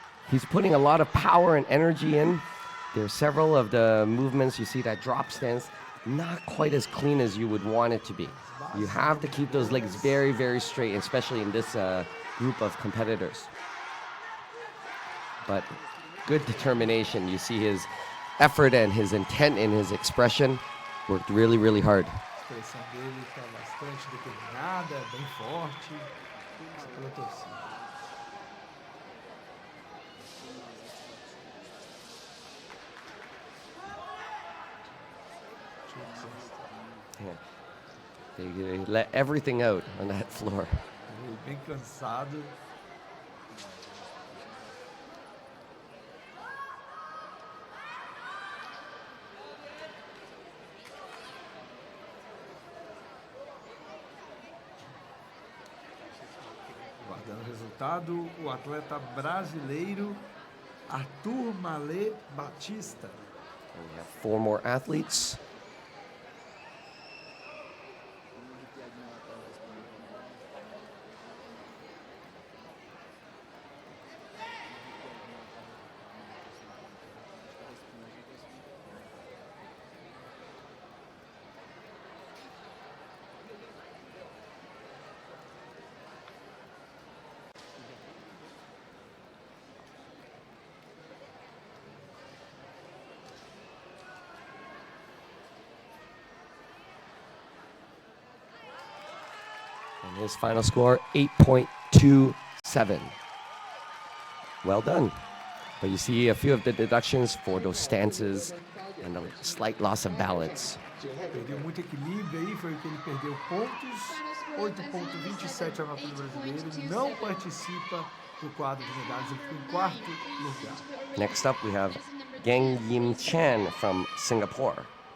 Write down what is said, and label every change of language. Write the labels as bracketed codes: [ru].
[en] He's putting a lot of power and energy in. There are several of the movements you see that drop stance, not quite as clean as you would want it to be. You have to keep those legs very, very straight, especially in this group of competitors. But good determination. You see his effort and his intent in his expression worked really, really hard. [pt] A expressão dele está bastante determinada, bem forte. Isso pela torcida. [en] Yeah. They let everything out on that floor. [pt] Bem cansado. Guardando o resultado, o atleta brasileiro Arthur Malê Batista. [en] And we have 4 more athletes. And his final score, 8.27. Well done. But you see a few of the deductions for those stances and a slight loss of balance. [pt] Perdeu muito equilíbrio aí, foi o que ele perdeu pontos. 8,27 a nota do brasileiro. Não participa do quadro de medalhas, ele ficou em quarto lugar. [en] Next up, we have Gang Yim Chan from Singapore.